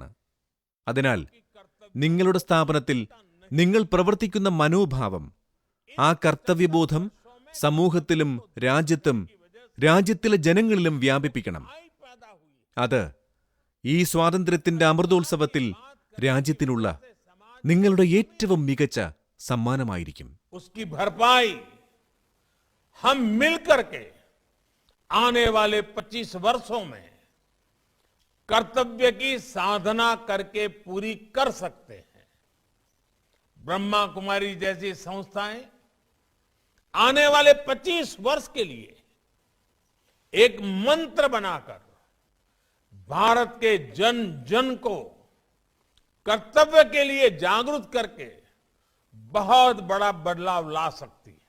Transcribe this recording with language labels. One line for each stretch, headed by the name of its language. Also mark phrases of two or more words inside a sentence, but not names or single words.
Malayalam: അതിനാൽ നിങ്ങളുടെ സ്ഥാപനത്തിൽ നിങ്ങൾ പ്രവർത്തിക്കുന്ന മനോഭാവം, ആ കർത്തവ്യബോധം സമൂഹത്തിലും രാജ്യത്തും രാജ്യത്തിലെ ജനങ്ങളിലും വ്യാപിപ്പിക്കണം. അത് ഈ സ്വാതന്ത്ര്യത്തിന്റെ അമൃതോത്സവത്തിൽ രാജ്യത്തിനുള്ള നിങ്ങളുടെ ഏറ്റവും മികച്ച സമ്മാനമായിരിക്കും.
Hindi: उसकी भरपाई हम मिलकर के आने वाले 25 वर्षों में कर्तव्य की साधना करके पूरी कर सकते हैं. ब्रह्मा कुमारी जैसी संस्थाएं आने वाले 25 वर्ष के लिए एक मंत्र बनाकर भारत के जन जन को कर्तव्य के लिए जागरूक करके बहुत बड़ा बदलाव ला सकती है.